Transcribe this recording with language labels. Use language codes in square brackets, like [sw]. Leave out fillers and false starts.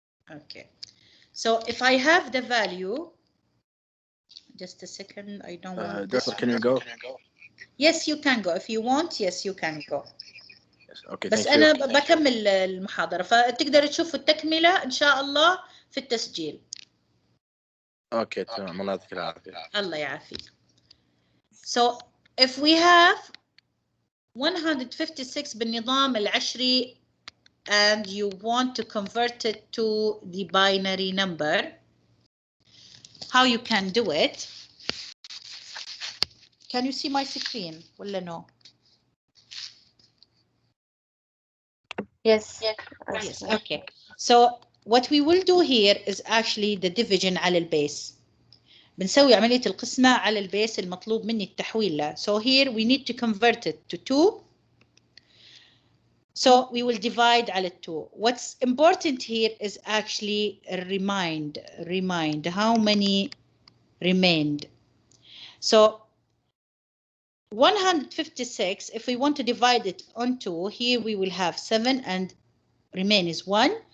[en] Okay, so if I have the value, just a second, I don't want this. Can you go? Yes, you can go. If you want, yes, you can go. Yes, okay, [ar] بس [en] thank [ar] أنا [en] you. [ar] بكمل المحاضرة، فتقدر تشوف التكملة إن شاء الله في التسجيل. اوكي تمام، الله يعطيك العافية. الله يعافيك. [en] So if we have 156 بالنظام العشري and you want to convert it to the binary number, how you can do it? Can you see my screen? ولا no? Yes. Yes. Okay. So what we will do here is actually the division على البيس. [ar] بنسوي عملية القسمة على البيس المطلوب مني التحويل له. [en] So here we need to convert it to 2. So we will divide على 2. What's important here is actually remind how many remained. So 156, if we want to divide it on 2, here we will have 7 and remain is 1.